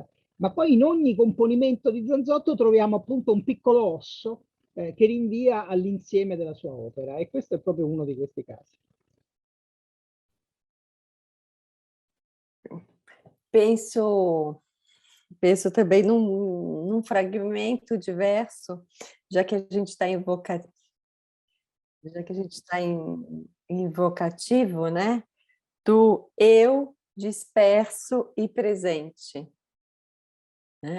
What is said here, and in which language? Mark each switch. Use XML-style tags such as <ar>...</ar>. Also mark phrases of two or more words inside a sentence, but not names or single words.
<it>Ma poi in ogni componimento di Zanzotto troviamo appunto un piccolo osso che rinvia all'insieme della sua opera e questo è proprio uno di questi casi.</it> <pt>Penso penso também num fragmento de verso, já que a gente está já que a gente está em invocativo, né? Do eu disperso e presente, né?</pt>